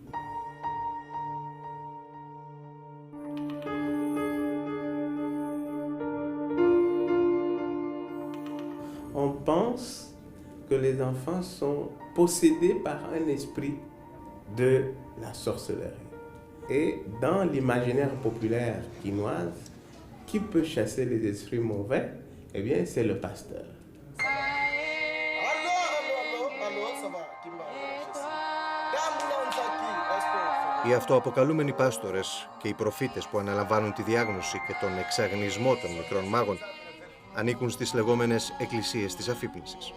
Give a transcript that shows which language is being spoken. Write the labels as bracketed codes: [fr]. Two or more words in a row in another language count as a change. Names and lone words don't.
[fr] On pense que les enfants sont possédés par un esprit de la sorcellerie. Et dans l'imaginaire populaire quinoise, qui peut chasser les esprits mauvais? Eh bien, c'est le pasteur. [el] Οι αυτοαποκαλούμενοι πάστορες και οι προφήτες που αναλαμβάνουν τη διάγνωση και τον εξαγνισμό των μικρών μάγων ανήκουν στις λεγόμενες εκκλησίες της αφύπνισης.